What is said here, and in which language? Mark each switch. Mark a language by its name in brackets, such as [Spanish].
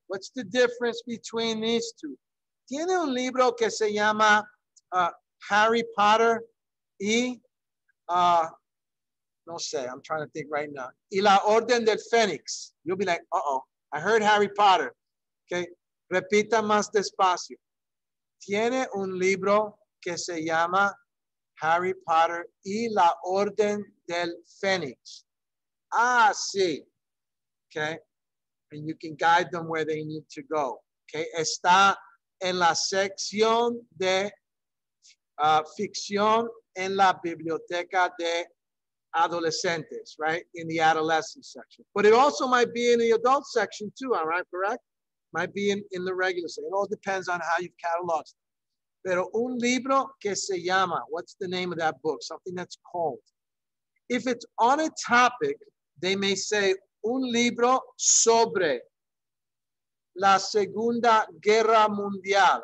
[English] What's the difference between these two? [Spanish] Tiene un libro que se llama Harry Potter y, no sé, [English] I'm trying to think right now. [Spanish] Y la Orden del Fénix. [English] You'll be like, uh-oh, I heard Harry Potter. [Spanish] Okay, repita más despacio. Tiene un libro que se llama Harry Potter y la Orden del Fénix. Ah, sí. [English] Okay, and you can guide them where they need to go. [Spanish] Okay, está en la sección de ficción en la biblioteca de adolescentes, right? [English] In the adolescent section. But it also might be in the adult section too, all right, correct? Might be in the regular section. It all depends on how you've cataloged it. [Spanish] Pero un libro que se llama, [English] what's the name of that book? Something that's called. If it's on a topic, they may say [Spanish] un libro sobre la Segunda Guerra Mundial.